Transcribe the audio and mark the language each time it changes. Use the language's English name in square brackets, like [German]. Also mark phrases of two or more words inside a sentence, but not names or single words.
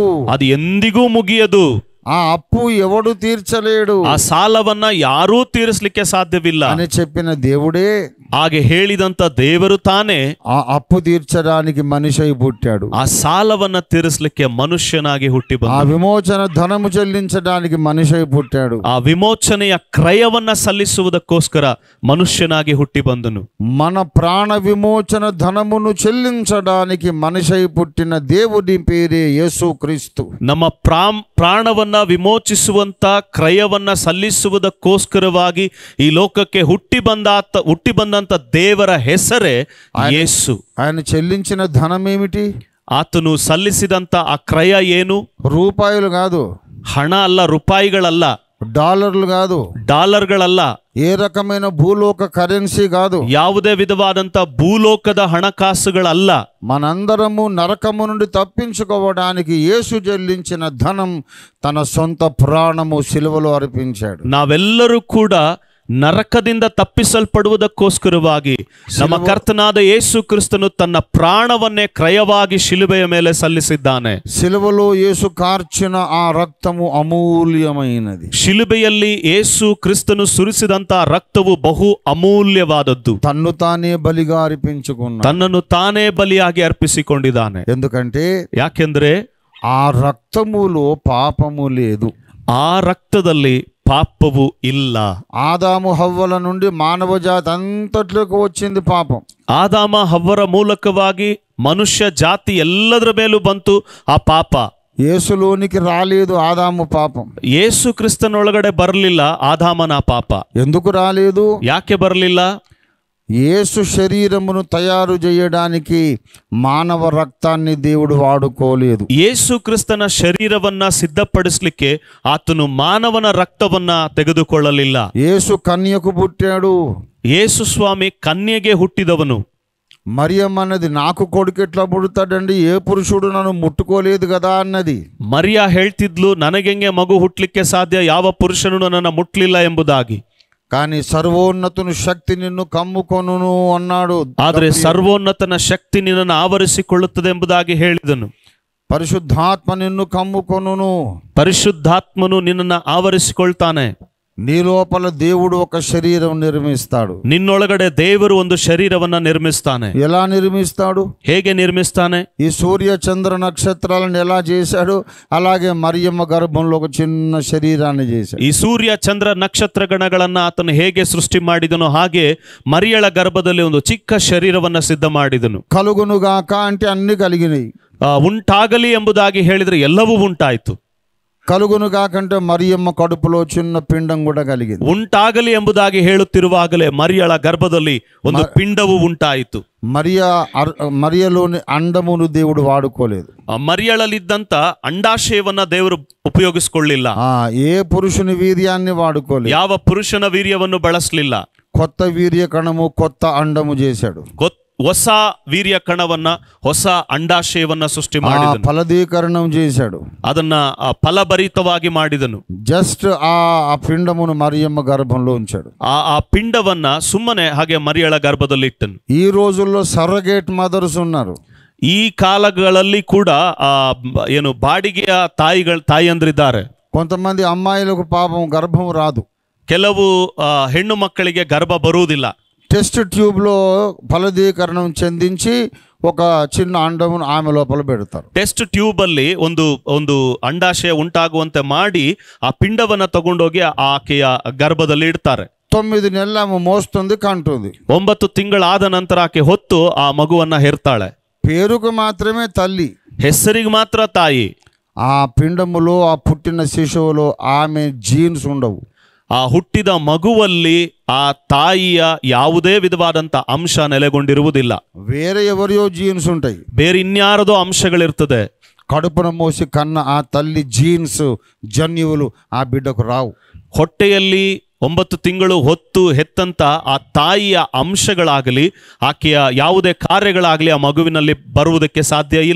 [Kannada] ಅದು ಎಂದಿಗೂ ಮುಗಿಯದು. [Telugu] ఆ అప్పు ఎవడు తీర్చలేడు [Kannada] ಆ ಸಾಲವನ್ನ ಯಾರೂ ತೀರಿಸಲಿಕ್ಕೆ ಸಾಧ್ಯವಿಲ್ಲ [Telugu] అని చెప్పిన దేవుడే [Kannada] ಹಾಗೆ ಹೇಳಿದಂತ ದೇವರು ತಾನೇ [Telugu] ఆ అప్పు తీర్చడానికి మనిషి అయి పుట్టాడు. [Kannada] ಆ ಸಾಲವನ್ನ ತೀರಿಸಲಿಕ್ಕೆ ಮನುಷ್ಯನಾಗಿ ಹುಟ್ಟಿ [Telugu] ఆ [Kannada] ಬಂದ. [Telugu] విమోచన ధనము చెల్లించడానికి మనిషి అయి పుట్టాడు. [Kannada] ಆ ವಿಮೋಚನೆಯ ಕ್ರಯವನ್ನ ಸಲ್ಲಿಸುವುದಕ್ಕೋಸ್ಕರ ಮನುಷ್ಯನಾಗಿ ಹುಟ್ಟಿ ಬಂದನು. [Telugu] మన ప్రాణ విమోచన ధనమును చెల్లించడానికి మనిషి అయి పుట్టిన దేవుడి పేరే యేసుక్రీస్తు. [Kannada] ನಮ್ಮ ಪ್ರಾಣವನ್ನ ವಿಮೋಚಿಸುವಂತ ಕ್ರಯವನ್ನ ಸಲ್ಲಿಸುವುದಕ್ಕೋಸ್ಕರವಾಗಿ ಈ ಲೋಕಕ್ಕೆ ಹುಟ್ಟಿ ಬಂದಂತ ದೇವರ ಹೆಸರೇ ಯೇಸು. [Telugu] ఆయన చెల్లించిన ధనం ఏమిటి? [Kannada] ಆತನು ಸಲ್ಲಿಸಿದಂತ ಆ ಕ್ರಯ ಏನು? [Telugu] రూపాయలు కాదు, [Kannada] ಹಣ ಅಲ್ಲ, ರೂಪಾಯಿಗಳಲ್ಲ, [Telugu] డాలర్లు కాదు, [Kannada] ಡಾಲರ್ಗಳಲ್ಲ, [Telugu] ఏ రకమైన భూలోక కరెన్సీ కాదు, [Kannada] ಯಾವುದೇ ವಿಧವಾದಂತ ಭೂಲೋಕದ ಹಣಕಾಸುಗಳಲ್ಲ. [Telugu] మనందరము నరకము నుండి తప్పించుకోవడానికి యేసు చెల్లించిన ధనం తన సొంత ప్రాణము సిలువలో అర్పించాడు. [Kannada] ನಾವೆಲ್ಲರೂ ಕೂಡ ನರಕದಿಂದ ತಪ್ಪಿಸಲ್ಪಡುವುದಕ್ಕೋಸ್ಕರವಾಗಿ ನಮ್ಮ ಕರ್ತನಾದ ಯೇಸು ಕ್ರಿಸ್ತನು ತನ್ನ ಪ್ರಾಣವನ್ನೇ ಕ್ರಯವಾಗಿ ಶಿಲುಬೆಯ ಮೇಲೆ ಸಲ್ಲಿಸಿದ್ದಾನೆ. [Telugu] సిలువలో యేసు కార్చిన ఆ రక్తము అమూల్యమైనది. [Kannada] ಶಿಲುಬೆಯಲ್ಲಿ ಯೇಸು ಕ್ರಿಸ್ತನು ಸುರಿಸಿದಂತ ರಕ್ತವು ಬಹು ಅಮೂಲ್ಯವಾದದ್ದು. [Telugu] తన్ను తానే బలిగా అర్పించుకున్నాడు. [Kannada] ತನ್ನನ್ನು ತಾನೇ ಬಲಿಯಾಗಿ ಅರ್ಪಿಸಿಕೊಂಡಿದ್ದಾನೆ. [Telugu] ఎందుకంటే [Kannada] ಯಾಕೆಂದ್ರೆ [Telugu] ఆ రక్తములో పాపము లేదు, [Kannada] ಆ ರಕ್ತದಲ್ಲಿ ಪಾಪವು ಇಲ್ಲ. [Telugu] ఆదాము హవ్వల నుండి మానవ జాతి అంతట్లోకి వచ్చింది పాపం. [Kannada] ಆದಾಮ ಹವ್ವರ ಮೂಲಕವಾಗಿ ಮನುಷ್ಯ ಜಾತಿ ಎಲ್ಲದರ ಮೇಲೂ ಬಂತು ಆ ಪಾಪ. [Telugu] యేసులోనికి రాలేదు ఆదాము పాపం. [Kannada] ಯೇಸು ಕ್ರಿಸ್ತನೊಳಗಡೆ ಬರಲಿಲ್ಲ ಆದಾಮನ ಪಾಪ. [Telugu] ఎందుకు రాలేదు? [Kannada] ಯಾಕೆ ಬರಲಿಲ್ಲ? [Telugu] యేసు శరీరమును తయారు చేయడానికి మానవ రక్తాన్ని దేవుడు వాడుకోలేదు. [Kannada] ಯೇಸು ಕ್ರಿಸ್ತನ ಶರೀರವನ್ನ ಸಿದ್ಧಪಡಿಸಲಿಕ್ಕೆ ಆತನು ಮಾನವನ ರಕ್ತವನ್ನ ತೆಗೆದುಕೊಳ್ಳಲಿಲ್ಲ. [Telugu] యేసు కన్యకు పుట్టాడు. [Kannada] ಯೇಸು ಸ್ವಾಮಿ ಕನ್ಯೆಗೆ ಹುಟ್ಟಿದವನು. [Telugu] మరియమ్మ అన్నది నాకు కొడుకు ఎట్లా పుడతాడండి, ఏ పురుషుడు నన్ను ముట్టుకోలేదు కదా అన్నది. [Kannada] ಮರಿಯಾ ಹೇಳ್ತಿದ್ಲು, ನನಗೆಂಗೆ ಮಗು ಹುಟ್ಟಲಿಕ್ಕೆ ಸಾಧ್ಯ, ಯಾವ ಪುರುಷನು ನನ್ನ ಮುಟ್ಲಿಲ್ಲ ಎಂಬುದಾಗಿ. [Telugu] కానీ సర్వోన్నతుని శక్తి నిన్ను కమ్ముకొనును అన్నాడు. [Kannada] ಆದರೆ ಸರ್ವೋನ್ನತನ ಶಕ್ತಿ ನಿನ್ನನ್ನು ಆವರಿಸಿಕೊಳ್ಳುತ್ತದೆ ಎಂಬುದಾಗಿ ಹೇಳಿದನು. [Telugu] పరిశుద్ధాత్మ నిన్ను కమ్ముకొనును, [Kannada] ಪರಿಶುದ್ಧಾತ್ಮನು ನಿನ್ನನ್ನು ಆವರಿಸಿಕೊಳ್ತಾನೆ. [Telugu] నీ లోపల దేవుడు ఒక శరీరం నిర్మిస్తాడు. [Kannada] ನಿನ್ನೊಳಗಡೆ ದೇವರು ಒಂದು ಶರೀರವನ್ನ ನಿರ್ಮಿಸ್ತಾನೆ. [Telugu] ఎలా నిర్మిస్తాడు? [Kannada] ಹೇಗೆ ನಿರ್ಮಿಸ್ತಾನೆ? [Telugu] ఈ సూర్య చంద్ర నక్షత్రాలను ఎలా చేశాడు, అలాగే మరియమ్మ గర్భంలో ఒక చిన్న శరీరాన్ని చేశాడు. [Kannada] ಈ ಸೂರ್ಯ ಚಂದ್ರ ನಕ್ಷತ್ರ ಗಣಗಳನ್ನ ಆತನು ಹೇಗೆ ಸೃಷ್ಟಿ ಮಾಡಿದನೋ ಹಾಗೆ ಮರಿಯಳ ಗರ್ಭದಲ್ಲಿ ಒಂದು ಚಿಕ್ಕ ಶರೀರವನ್ನ ಸಿದ್ಧ ಮಾಡಿದನು. [Telugu] కలుగునుగాక అంటే అన్ని కలిగినాయి. [Kannada] ಉಂಟಾಗಲಿ ಎಂಬುದಾಗಿ ಹೇಳಿದ್ರೆ ಎಲ್ಲವೂ ಉಂಟಾಯಿತು. [Telugu] కలుగునుగాకంటే మరియమ్మ కడుపులో చిన్న పిండం కూడా కలిగింది. [Kannada] ಉಂಟಾಗಲಿ ಎಂಬುದಾಗಿ ಹೇಳುತ್ತಿರುವಾಗಲೇ ಮರಿಯಳ ಗರ್ಭದಲ್ಲಿ ಒಂದು ಪಿಂಡವು ಉಂಟಾಯಿತು. [Telugu] మరియలోని అండమును దేవుడు వాడుకోలేదు. [Kannada] ಮರಿಯಳಲ್ಲಿದ್ದಂತ ಅಂಡಾಶಯವನ್ನ ದೇವರು ಉಪಯೋಗಿಸಿಕೊಳ್ಳಿಲ್ಲ. [Telugu] ఏ పురుషుని వీర్యాన్ని వాడుకోలేదు. [Kannada] ಯಾವ ಪುರುಷನ ವೀರ್ಯವನ್ನು ಬಳಸಲಿಲ್ಲ. [Telugu] కొత్త వీర్య కణము, కొత్త అండము చేశాడు. [Kannada] ಹೊಸ ವೀರ್ಯ ಕಣವನ್ನ, ಹೊಸ ಅಂಡಾಶಯವನ್ನ ಸೃಷ್ಟಿ ಮಾಡಿದನು. [Telugu] ఫలదీకరణం చేశాడు. [Kannada] ಅದನ್ನ ಫಲಭರಿತವಾಗಿ ಮಾಡಿದನು. [Telugu] జస్ట్ ఆ పిండమును మరియమ్మ గర్భంలో ఉంచాడు. [Kannada] ಆ ಪಿಂಡವನ್ನ ಸುಮ್ಮನೆ ಹಾಗೆ ಮರಿಯಳ ಗರ್ಭದಲ್ಲಿ ಇಟ್ಟನು. [Telugu] ఈ రోజుల్లో [English] surrogate mothers [Telugu] ఉన్నారు. [Kannada] ಈ ಕಾಲಗಳಲ್ಲಿ ಕೂಡ ಏನು ಬಾಡಿಗೆಯ ತಾಯಿಯಂದ್ರಿದ್ದಾರೆ. [Telugu] కొంతమంది అమ్మాయిలకు పాపం గర్భం రాదు. [Kannada] ಕೆಲವು ಹೆಣ್ಣು ಮಕ್ಕಳಿಗೆ ಗರ್ಭ ಬರುವುದಿಲ್ಲ. [English] test tube-lo [Telugu] ఫలదీకరణం చెందించి ఒక చిన్న అండమును ఆమె లోపల పెడతారు. [English] test tube [Kannada] ಅಲ್ಲಿ ಒಂದು ಅಂಡಾಶಯ ಉಂಟಾಗುವಂತೆ ಮಾಡಿ ಆ ಪಿಂಡವನ್ನ ತಗೊಂಡೋಗಿ ಆಕೆಯ ಗರ್ಭದಲ್ಲಿ ಇಡ್ತಾರೆ. [Telugu] 9 నెలలు ఆమె మోస్తుంది, కంటుంది. [Kannada] 9 ತಿಂಗಳಾದ ನಂತರ ಆಕೆ ಹೊತ್ತು ಆ ಮಗುವನ್ನ ಹೆರ್ತಾಳೆ. [Telugu] పేరుకు మాత్రమే తల్లి, [Kannada] ಹೆಸರಿಗೆ ಮಾತ್ರ ತಾಯಿ. [Telugu] ఆ పిండములో, ఆ పుట్టిన శిశువులో ఆమె జీన్స్ ఉండవు. [Kannada] ಆ ಹುಟ್ಟಿದ ಮಗುವಲ್ಲಿ ಆ ತಾಯಿಯ ಯಾವುದೇ ವಿಧವಾದಂತ ಅಂಶ ನೆಲೆಗೊಂಡಿರುವುದಿಲ್ಲ. [Telugu] వేరే ఎవరియో జీన్స్ ఉంటాయి. [Kannada] ಬೇರೆ ಇನ್ಯಾರದೋ ಅಂಶಗಳಿರ್ತದೆ. [Telugu] కడుపున మోసి కన్న ఆ తల్లి జీన్స్ జన్యువులు ఆ బిడ్డకు రావు. [Kannada] ಹೊಟ್ಟೆಯಲ್ಲಿ 9 ತಿಂಗಳು ಹೊತ್ತು ಹೆತ್ತಂತ ಆ ತಾಯಿಯ ಅಂಶಗಳಾಗಲಿ ಆಕೆಯ ಯಾವುದೇ ಕಾರ್ಯಗಳಾಗಲಿ ಆ ಮಗುವಿನಲ್ಲಿ ಬರುವುದಕ್ಕೆ ಸಾಧ್ಯ ಇಲ್ಲ.